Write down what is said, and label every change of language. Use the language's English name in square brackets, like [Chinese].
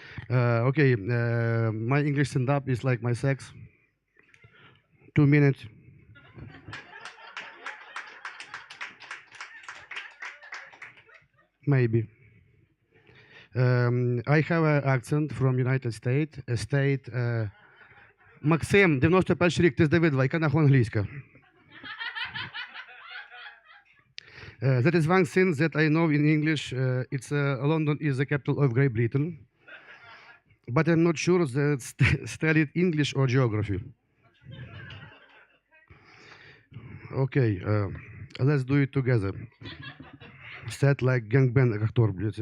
[English] Okay, my English stand-up is like my sex. 2 minutes. Maybe. I have an accent from United States, a state. [Ukrainian] Максим, 91 рік, ти з Давидова, яка нахуй англійська? [English] That is one thing that I know in English. It's London is the capital of Great Britain, but I'm not sure that studied English or geography. Okay, let's do it together. Set like gangbang actor.